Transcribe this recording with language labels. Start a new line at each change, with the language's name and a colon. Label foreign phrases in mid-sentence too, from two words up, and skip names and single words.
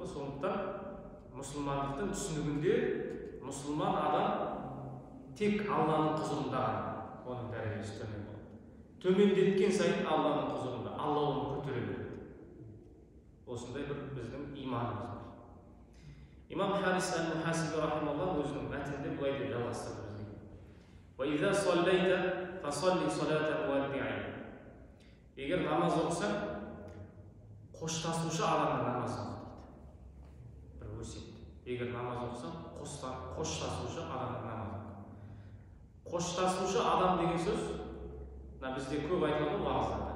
Kazakh: Сондықтан мұсылмандықтың түсінігінде мұсылман адам тек Алланың құзырында ғана оның дәрежесі төмен болады. Төмендеткен сайын Алланың құзырында, Алла оны көтере береді. Осындай бір біздің иманымыз бар. Имам Харис әл-Мухасиби рахималлах өзінің мәтінінде былай деп жалғастырды бізге.
Arabic: وَإِذَا صَلَّيْتَ فَصَلِّ صَلَاةَ مُوَدِّعٍ.
Kazakh: Егер намаз оқысаң, қоштасушы адамның намазын оқы дейді. Бір өсиет. Егер намаз оқысаң, қоштасушы адамның намазын оқы. Қоштасушы адам деген сөз, бізде көп айтылады уағыздарда.